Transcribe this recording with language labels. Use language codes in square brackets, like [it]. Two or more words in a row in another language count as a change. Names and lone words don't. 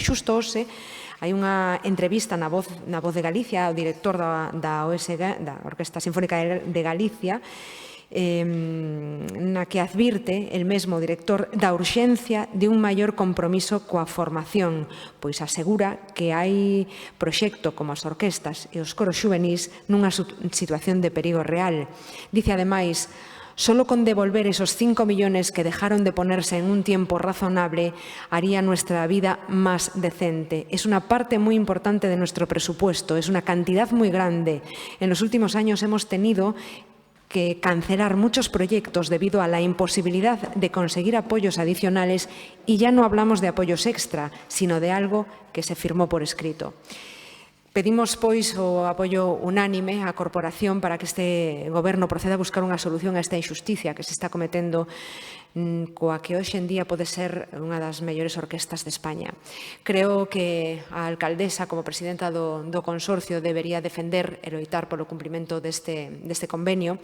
[gl] Xusto hoxe hai unha entrevista na Voz de Galicia ao director da OSG, da Orquesta Sinfónica de Galicia, na que advirte el mesmo director da urxencia de un maior compromiso coa formación, pois asegura que hai proxecto como as orquestas e os coros xuvenís nunha situación de perigo real. [es] Dice ademais: solo con devolver esos 5 millones que dejaron de ponerse en un tiempo razonable haría nuestra vida más decente. Es una parte muy importante de nuestro presupuesto, es una cantidad muy grande. En los últimos años hemos tenido que cancelar muchos proyectos debido a la imposibilidad de conseguir apoyos adicionales, y ya no hablamos de apoyos extra, sino de algo que se firmó por escrito. [gl] Pedimos, pois, o apoio unánime á corporación para que este goberno proceda a buscar unha solución a esta injusticia que se está cometendo coa que hoxe en día pode ser unha das mellores orquestas de España. Creo que a alcaldesa, como presidenta do consorcio, debería defender e loitar polo cumprimento deste convenio.